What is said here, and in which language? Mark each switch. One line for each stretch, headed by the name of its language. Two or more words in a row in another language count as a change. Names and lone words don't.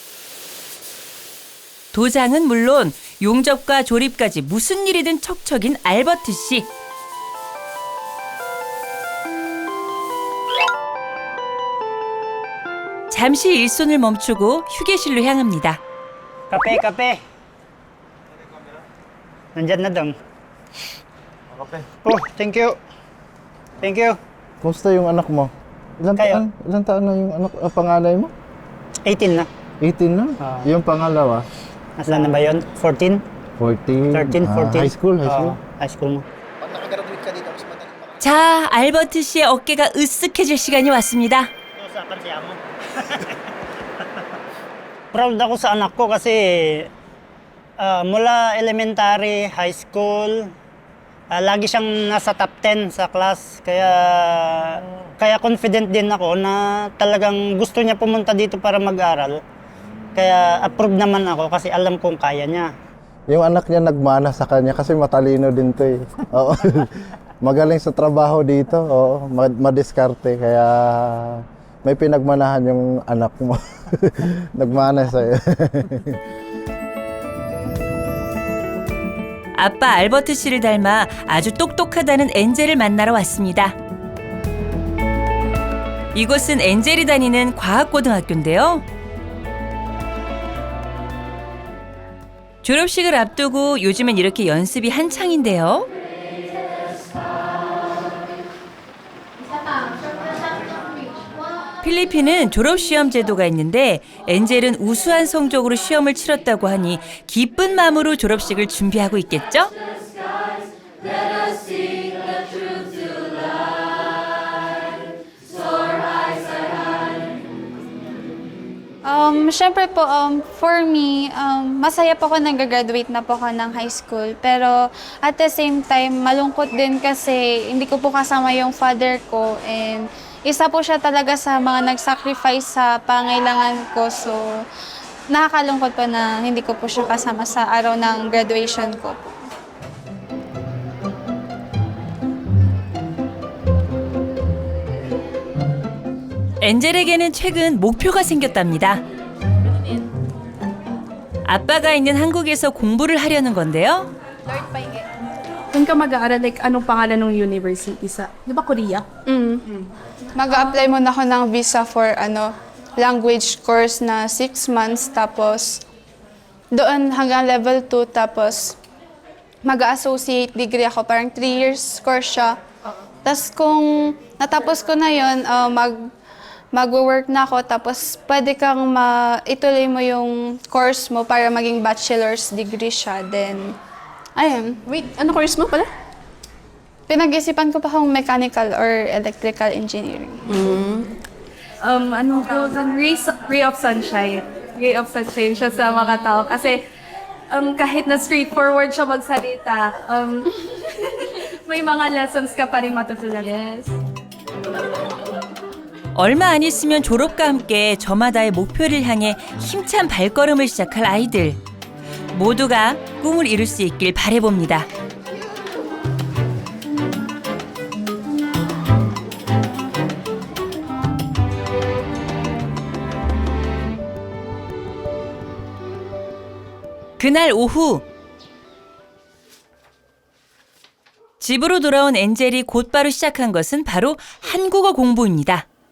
Korean: 도장은 물론 용접과 조립까지 무슨 일이든 척척인 알버트 씨. 잠시 일손을 멈추고 휴게실로 향합니다.
Filipino: Kape, kape. Nandyan na dong. Kape.
English: Oh, thank you. Thank you.
Filipino: Kumusta yung anak mo? Ilan Kayo? taon? Ilan taon na yung panganay mo? 18 na. 18 na? Yung pangalawa? Nasaan na ba yun? 14? 14. 13, 14.
English: High school, high school. High school mo.
Korean: 자, 알버트 씨의 어깨가 으쓱해질 시간이 왔습니다.
Filipino: Proud ako sa anak ko kasi mula elementary,
English: high school,
Filipino: lagi siyang nasa top 10 sa class. Kaya confident din ako na talagang gusto niya pumunta dito para mag-aral. Kaya approve naman ako kasi alam kong kaya niya. Yung anak niya nagmana sa kanya kasi matalino din to eh. Oo. Magaling sa trabaho dito. Oo. Madiskarte. Kaya may pinagmanahan yung anak mo. Nagmana sa'yo.
Korean: 아빠 알버트 씨를 닮아 아주 똑똑하다는 엔젤을 만나러 왔습니다. 이곳은 엔젤이 다니는 과학고등학교인데요. 졸업식을 앞두고 요즘엔 이렇게 연습이 한창인데요. 필리핀은 졸업시험 제도가 있는데 엔젤은 우수한 성적으로 시험을 치렀다고 하니 기쁜 마음으로 졸업식을 준비하고 있겠죠?
Filipino: Siyempre po,
English: for me,
Filipino: masaya po ako nag-graduate na po ako ng high school.
English: Pero at the same time,
Filipino: malungkot din kasi hindi ko po kasama yung father ko. And isa po siya talaga sa mga nag-sacrifice sa pangailangan ko. So, nakakalungkot po na hindi ko po siya kasama sa araw ng graduation ko po.
Korean: 엔젤에게는 최근 목표가 생겼답니다. 아빠가 있는 한국에서 공부를 하려는 건데요.
Filipino: Kung ka mag-aaral, like, anong pangalan ng university sa, di ba Korea? Mag-a-apply muna ako ng
English: visa for language course
Filipino: na 6 months. Tapos, doon hanggang level 2. Tapos, mag-
English: associate degree
Filipino: ako. Parang 3
English: years course
Filipino: siya. Tapos, kung natapos ko na yun, mag-work na ako. Tapos, pwede kang ituloy mo yung course mo para maging
English: bachelor's degree
Filipino: siya. Then, ayun. Wait, ano course mo pala? Pinag-isipan ko pa kung
English: mechanical or electrical engineering.
Filipino: Ano ko,
English: ray of sunshine. Ray of sunshine
Filipino: siya sa mga tao. Kasi kahit na straightforward siya magsalita, may mga lessons ka pa rin matutunan.
English: Yes.
Korean: 얼마 안 있으면 졸업과 함께 저마다의 목표를 향해 힘찬 발걸음을 시작할 아이들. 모두가 꿈을 이룰 수 있길 바라봅니다. 그날 오후 집으로 돌아온 엔젤이 곧바로 시작한 것은 바로 한국어 공부입니다.